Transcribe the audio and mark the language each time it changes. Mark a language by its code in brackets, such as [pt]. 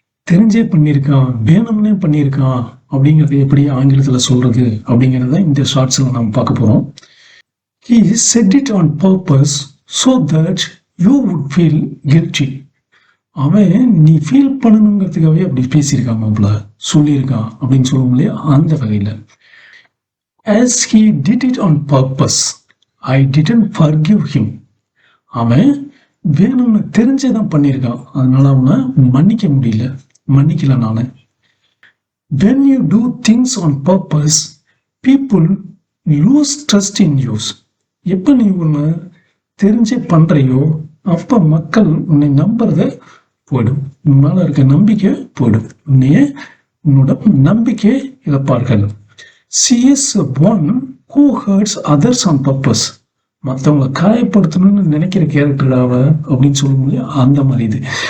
[ta] தெரிஞ்சே பண்ணியிருக்கான், வேணும்னே பண்ணியிருக்கான் அப்படிங்கிறது எப்படி ஆங்கிலத்துல சொல்றது அப்படிங்கிறத இந்த ஷார்ட்ஸ்ல நம்ம பார்க்க போறோம். [en] He said it on purpose so that you would feel guilty. [ta] அவன் நீ ஃபீல் பண்ணணுங்கிறதுக்காகவே அப்படி பேசியிருக்கான் மாப்ள, சொல்லியிருக்கான் அப்படின்னு சொல்லுவோம் இல்லையா, அந்த வகையில. [en] As he did it on purpose, I didn't forgive him. [ta] அவன் வேணும்னு தெரிஞ்சேதான் பண்ணியிருக்கான், அதனால அவனை மன்னிக்கல நானு. [en] When you do things on purpose, people lose trust in you. [ta] எப்ப நீ ஒண்ணு தெரிஞ்சே பண்றையோ அப்ப மக்கள் உன்னை நம்புறத போயிடும், உன் மேல இருக்க நம்பிக்கை போயிடும், உன்னோட நம்பிக்கை இழப்பார்கள். [en] She is one who hurts others on purpose. [ta] மற்றவங்களை காயப்படுத்தணும்னு நினைக்கிற கேரக்டர் அவ அப்படின்னு சொல்ல முடியும், அந்த மாதிரி இது.